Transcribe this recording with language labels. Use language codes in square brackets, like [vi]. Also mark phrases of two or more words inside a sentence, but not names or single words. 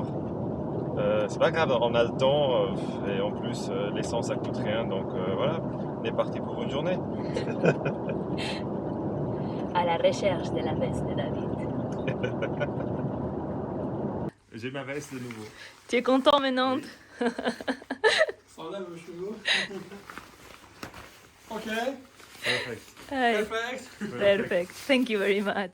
[fr] C'est pas grave, on a le temps et en plus l'essence ça coûte rien, donc voilà, on est parti pour une journée. À la recherche de la veste de David. J'ai ma veste de nouveau. Tu es content maintenant? [fa] سالم شروع. Ok. [en] Perfect. Perfect. Perfect. Thank you very much.